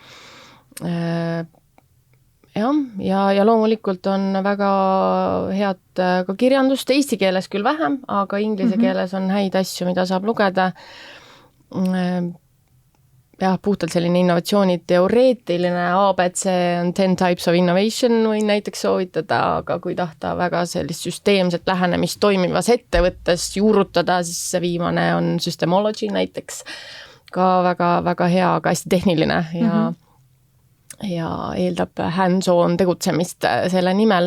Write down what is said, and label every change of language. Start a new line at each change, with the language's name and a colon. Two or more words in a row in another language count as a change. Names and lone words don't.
Estonian: Ja loomulikult on väga head ka kirjandust, eesti keeles küll vähem, aga inglise keeles on häid asju, mida saab lugeda. Puhtalt selline innovatsiooni teoreetiline ABC on 10 types of innovation võin näiteks soovitada, aga kui tahta väga sellist süsteemset lähenemist toimivas ettevõttes juurutada, siis see viimane on Systemology näiteks, ka väga hea, aga hästi tehniline ja eeldab hands-on tegutsemist selle nimel.